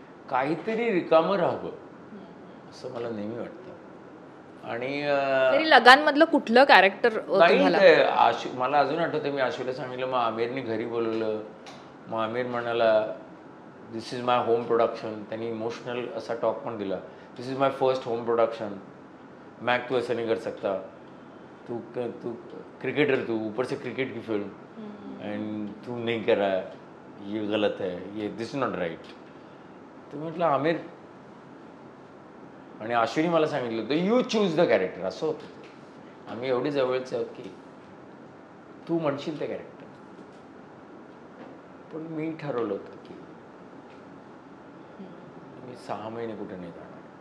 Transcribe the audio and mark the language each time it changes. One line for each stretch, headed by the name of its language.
Marathi: काहीतरी रिकामं राहावं असं मला नेहमी वाटतं. आणि तरी लगानमधलं कुठलं कॅरेक्टर नाही तुम्हाला? ते आशू मला अजून आठवतं. मी आशूला सांगितलं, मग आमिरने घरी बोलवलं. मग आमिर म्हणाला
English: This is my home production.
Marathi: त्यांनी इमोशनल असा टॉक पण दिला.
English: This is my first home production.
Hindi: Mac तू ऐसा नहीं कर सकता, तू तू क्रिकेटर, तू ऊपर से क्रिकेट की फिल्म एंड तू नहीं कर रहा, ये गलत है, ये
English: This is not right.
Marathi: तर म्हटलं आमिर, आणि आशूने मला सांगितलं होतं
English: You choose the character.
Marathi: असं होतं. आम्ही एवढे जवळचे आहोत की तू म्हणशील ते कॅरेक्टर. पण मी ठरवलं होतं की मी 6 महिने कुठे नाही जाणार.